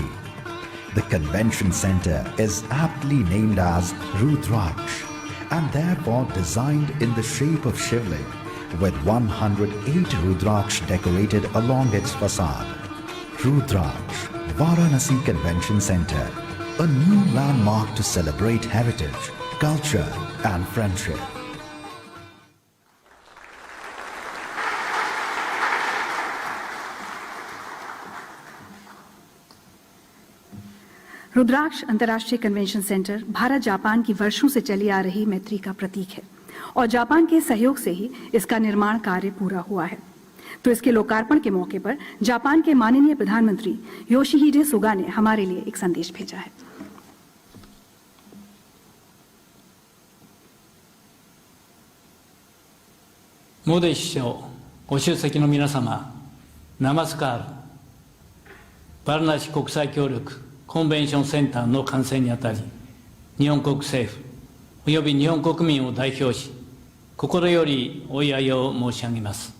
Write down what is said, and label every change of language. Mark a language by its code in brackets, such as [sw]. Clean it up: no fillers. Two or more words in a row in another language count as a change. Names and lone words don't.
[en] The convention center is aptly named as Rudraksh and therefore designed in the shape of Shivling with 108 Rudraksh decorated along its facade. Rudraksh, Varanasi Convention Center, a new landmark to celebrate heritage, culture and friendship. [hi] रुद्राक्ष अंतर्राष्ट्रीय कन्वेंशन सेंटर भारत जापान की वर्षों से चली आ रही मैत्री का प्रतीक है और जापान के सहयोग से ही इसका निर्माण कार्य पूरा हुआ है। तो इसके लोकार्पण के मौके पर जापान के माननीय प्रधानमंत्री योशिहिडे सुगा ने हमारे लिए एक संदेश भेजा है। [ja] मोदी 首相ご出席の皆様、ナマスカール、バルナシ国際協力コンベンションセンターの完成にあたり、日本国政府および日本国民を代表し、心よりお祝いを申し上げます。